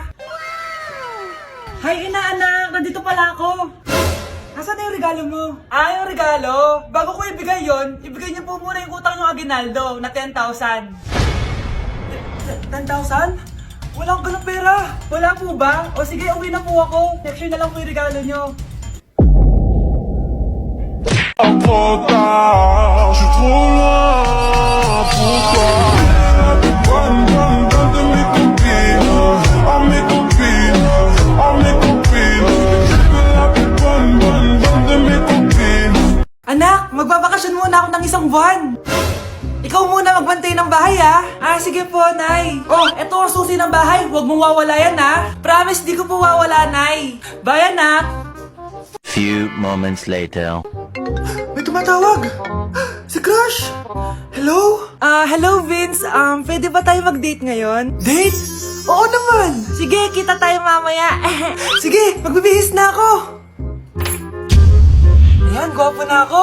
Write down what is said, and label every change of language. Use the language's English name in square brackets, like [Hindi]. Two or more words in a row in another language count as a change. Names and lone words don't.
[Filipino] Hi, inaanak! Nandito pala ako. Nasaan na yung regalo mo? Ah, yung regalo? Bago ko ibigay yon, ibigay niyo po muna yung utang ng Aguinaldo na 10,000. 10,000? Wala akong ganong pera. Wala po ba? O sige, uwi na po ako. Next year na lang po yung regalo niyo. [French] Trop tard, je suis trop loin pour toi. Bonne, bonne, bonne de mes copines, oh mes copines, oh mes copines. Je veux la plus bonne, bonne, bonne de mes copines. [Filipino] Anak, magbabakasyon muna ako ng isang buwan. Ikaw muna magbantay ng bahay, ah. Ah, sige po, Nay. Oh, eto ang susi ng bahay. Huwag mong wawala yan, ah. Promise, di ko po wawala, Nay. Bye, anak. [English] Few moments later. [Filipino] May tumatawag. Si Crush. Hello? Hello, Vince. Pwede ba tayo mag-date ngayon? Date? Oo naman. Sige, kita tayo mamaya. Sige, magbibihis na ako. Ayan, gwapo na ako.